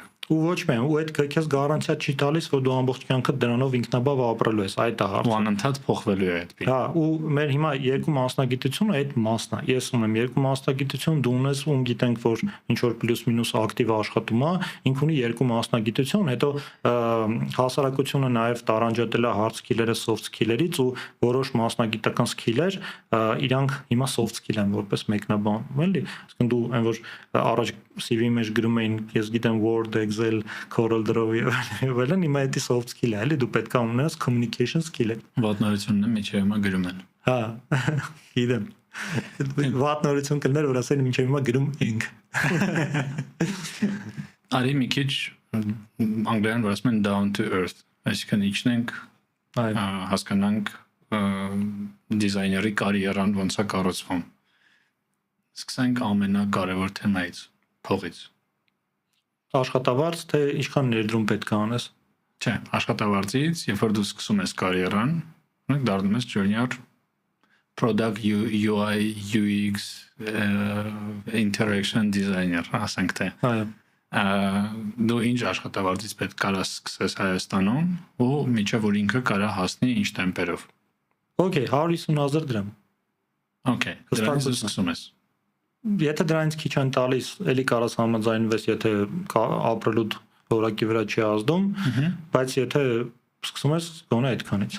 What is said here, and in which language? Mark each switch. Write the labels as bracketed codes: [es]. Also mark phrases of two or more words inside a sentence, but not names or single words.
[hy] Ու ոչ միայն, ու այդ քեզ գարանտիա չի տալիս, որ դու ամբողջ կյանքդ դրանով ինքնաբավ ապրելու ես, այդ է հարցը։ Ու անընդհատ փոխվելու է այդ բանը։ Հա, ու մեր հիմա երկու մասնագիտությունը այդ մասն է։ Ես ունեմ երկու մասնագիտություն, դու ունես, ում գիտենք, որ ինչ որ պլյուս-մինուս ակտիվ աշխատում է, ինք ունի երկու մասնագիտություն, հետո հասարակությունը նաև տարանջատել է [en] hard skill- [hy] երը [en] soft skill- [hy] երից ու որոշ մասնագիտական skill-եր իրանք հիմա [en] soft skill [hy] են որպես մեկնաբանում, էլի։ Այսինքն դու այն որ առաջ CV-ի մեջ գրում էին, ես գիտեմ Word, Excel, Corel Draw եւ այլն, հիմա դա [en] soft skill [hy] է, էլի դու պետք է ունենաս [en] communication skill- [hy] ը։ Վատնորությունն է միջև հիմա գրում են։ Հա, գիտեմ։ Վատնորություն կլներ, որ ասեն միջև հիմա գրում ենք։ Արի մի քիչ անգլերեն որ ասում են [en] down to earth, [hy] այսինքն իջնենք հասկանանք դիզայների կարիերան ոնց է կառուցվում։ Սկսենք ամենակարևոր թեմայից, փողից։ Աշխատավարձ թե ինչքան ներդրում պետք է անես։ Չէ, աշխատավարձից, երբ որ դու սկսում ես կարիերան, դառնում ես [en] junior product UI UX interaction designer, [hy] ասենք թե։ Այո։ Դու ինչ աշխատավարձից պետք կարաս սկսես Հայաստանում ու միջև որ ինքը կարա հասնի ինչ տեմպերով։ Okay, 150,000 դրամ։ Okay, դրանից սկսում ես։ Եթե դրանից քիչ են տալիս, ելի կարաս համաձայնվես, եթե ապրելու որակի վրա չի ազդում, բայց եթե սկսում ես գոնե այդքանից։